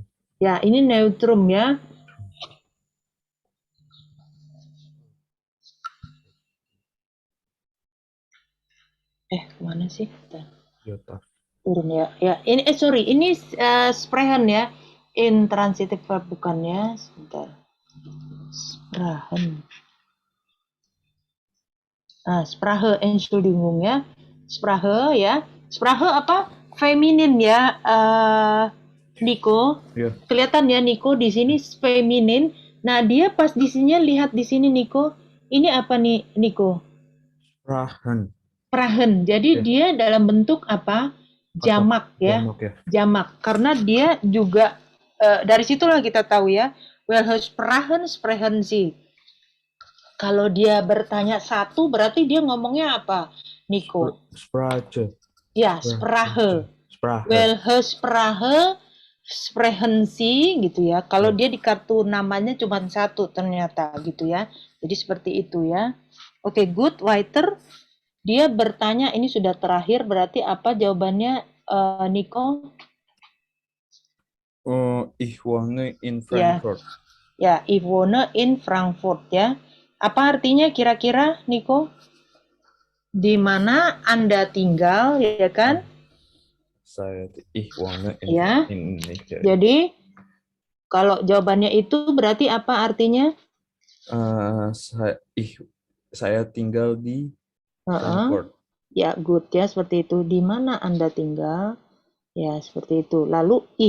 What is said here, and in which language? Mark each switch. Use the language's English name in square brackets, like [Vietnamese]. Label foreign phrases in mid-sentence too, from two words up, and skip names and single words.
[Indonesian] Ya, ini neutrum ya. Kemana sih? Turun ya. Ya, ini sorry, ini Sprechen ya. [English] Intransitive verb [Indonesian] bukan ya. Sebentar. Sprachen. [German] Sprache, Entschuldigung ya. [Indonesian] Sprache ya. Sprache apa? Feminin ya. Nico. Ya. Kelihatan ya Nico di sini feminin. Nah, dia pas di sini lihat di sini Nico. Ini apa nih Nico? Sprachen. Jadi dia dalam bentuk apa? Jamak ya. Jamak. Karena dia juga dari situlah kita tahu ya. [German] Welche Sprachen sprechen Sie? [Indonesian] Kalau dia bertanya satu berarti dia ngomongnya apa? Nico. Sprache. [German] Ya, Sprache. Welche Sprache sprechen Sie [Indonesian] gitu ya. Kalau dia di kartu namanya cuma satu ternyata gitu ya. Jadi seperti itu ya. Oke, good. Weiter. Dia bertanya, ini sudah terakhir, berarti apa jawabannya, Nico? [German] Ich wohne in Frankfurt. Ya, ich wohne in Frankfurt ya. [Indonesian] Apa artinya kira-kira, Nico? Di mana Anda tinggal, ya kan? [German] Ich wohne in Indonesia. [Indonesian] Jadi, kalau jawabannya itu berarti apa artinya? Saya tinggal di Frankfurt. Ya, good ya, seperti itu. Di mana Anda tinggal? Ya, seperti itu.